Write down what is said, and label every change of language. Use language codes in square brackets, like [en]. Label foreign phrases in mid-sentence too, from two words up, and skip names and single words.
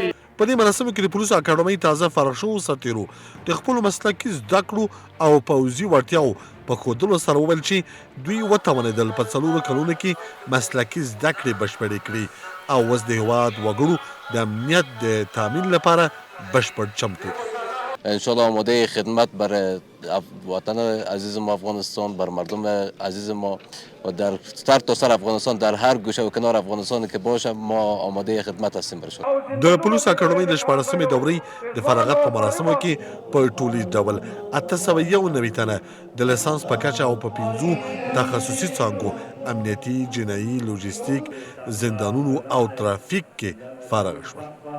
[ps] په دې مراسمو کې د پولیسو اکاډمۍ تازه فارغ شوو سرتېرو د خپلو مسلکي زده کړو او پوځي وړتیاو په ښودلو سره وویل چې دوی وتوانېدل په 4 کلونو کې مسلکي زده کړې بشپړې کړي او اوس د هېواد وګړو د امنیت د تامین لپاره بشپړ چمتو دي. [fa] انشاءالله آماده خدمت برای وطن عزیز ما افغانستان، بر مردم عزیز ما و در سر تا سر افغانستان، در هر گوشه و کنار افغانستان که باشه ما آماده خدمت هستیم برشون. [ps] د پولیسو اکاډمۍ د 14مې دورې د فراغت په مراسمو کې په ټولیز ډول 891 تنه د لیسانس په کچه او په 5 تخصصي څانګو امنیتي، جنایي، لوجستیک، زندانونو او ترافیک کې فارغ شول.